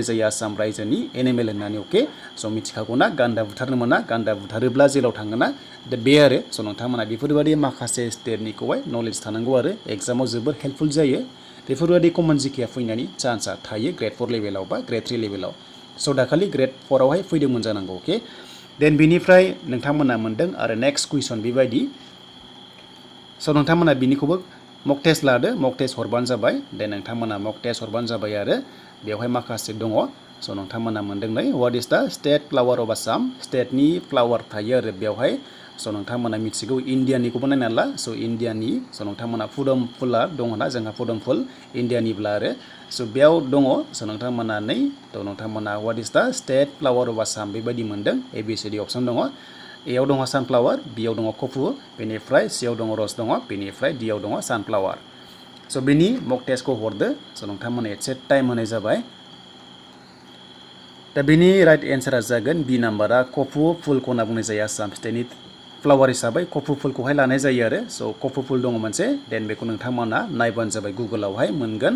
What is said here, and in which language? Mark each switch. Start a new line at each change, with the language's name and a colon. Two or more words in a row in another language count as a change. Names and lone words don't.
Bodo: जायो आसाम रायजोनि एनिमेल होननानै अके स मिथिखागौना गान्दा बुथारनो मोना गान्दा बुथारोब्ला जेलाव थाङोना दा बे आरो स नोंथांमोना बेफोरबायदि माखासे स्टेटनिखौहाय नलेज थानांगौ आरो एग्जामाव जोबोर हेल्पफुल जायो बेफोरबायदि कमन जिकेया फैनायनि चान्सआ थायो
English: grade 4 level
Bodo: बा
English: grade 3 level
Bodo: स दाखालि ग्रेड 4 आवहाय फैदोंमोन जानांगौ अके देन बिनिफ्राय नोंथांमोना मोनदों आरो
English: next question
Bodo: बेबायदि स नोंथांमोना बिनिखौबो
English: mock test
Bodo: लादो
English: mock test
Bodo: हरबानो जाबाय देन नोंथांमोना
English: mock test
Bodo: हरबानो जाबाय आरो बेवहाय माखासे दङ स नोंथांमोना मोनदों नै व्हाट
English: is the state flower of Assam
Bodo: स्टेटनि फ्लावार थायो आरो बेवहाय स नोंथांमोना मिथिगौ इण्डियानिखौबो नायनानै ला स इण्डियानि स नोंथांमोना फुदम फुला दङना जोंहा फुदम फुल इण्डियानिब्ला आरो स बेयाव दङ स नोंथांमोना नै थ नोंथांमोना
English: what is the state flower of Assam
Bodo: बेबायदि मोनदों ABCD अपसन दङ एआव दङ सानफ्लावार बियाव दङ कफु बेनिफ्राय सिआव दङ रस दङ बेनिफ्राय डिआव दङ सानफ्लावार स बेनि
English: mock test
Bodo: हरदो स नोंथांमोना एसे टाइम होनाय जाबाय दा बेनि
English: right answer
Bodo: जागोन बि नाम्बारा कफु फुलखौ होनना बुंनाय जायो आसाम स्टेटनि फ्लावार हिसाबै कफु फुलखौहाय लानाय जायो आरो स कफु फुल दङ मोनसे देन बेखौ नोंथांमोना नायबानो जाबाय गुगोलावहाय मोनगोन